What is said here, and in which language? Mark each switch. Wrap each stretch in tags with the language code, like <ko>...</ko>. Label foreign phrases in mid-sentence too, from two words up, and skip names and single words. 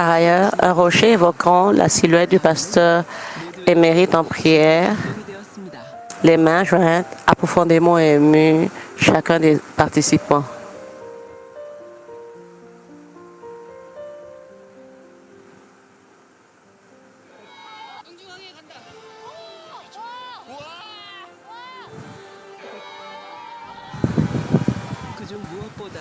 <fr>Par ailleurs, un rocher évoquant la silhouette du pasteur émérite en prière,</fr> <ko>기록이 되었습니다.</ko> <fr>les mains jointes, a profondément ému chacun des participants.</fr> <ko>그중 무엇보다</ko>